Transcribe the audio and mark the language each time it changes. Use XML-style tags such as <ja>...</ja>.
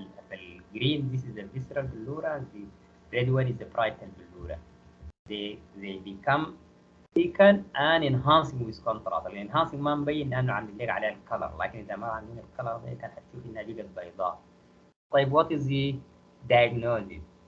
<en>فالجرين this is the visceral بلورة, the red one is the parietal بلورة. They become thicken and enhancing with contrast.</en> <ar>الانهانسنج ما مبين لانه عم بنلاقي عليها الكلر، لكن اذا ما عندنا الكلر ده كان حتشوف انها بقت بيضاء.</ar> <en>طيب what is the diagnosis؟</en>